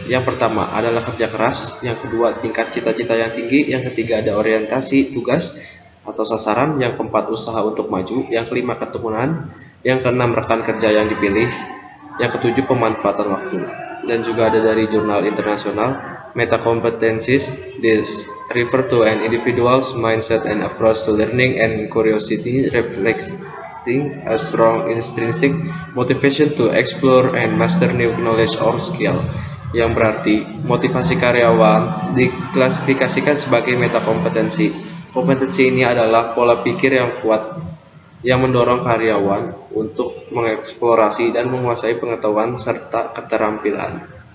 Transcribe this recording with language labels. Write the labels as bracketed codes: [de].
[id] Yang pertama adalah kerja keras, yang kedua tingkat cita-cita yang tinggi, yang ketiga ada orientasi tugas atau sasaran, yang keempat usaha untuk maju, yang kelima keturunan, yang keenam rekan kerja yang dipilih, yang ketujuh pemanfaatan waktu. Dan juga ada dari jurnal internasional, meta competencies. [en] This refer to an individual's mindset and approach to learning and curiosity reflecting a strong intrinsic motivation to explore and master new knowledge or skill. [id] Yang berarti motivasi karyawan diklasifikasikan sebagai metakompetensi. Kompetensi ini adalah pola pikir yang kuat yang mendorong karyawan untuk mengeksplorasi dan menguasai pengetahuan serta keterampilan.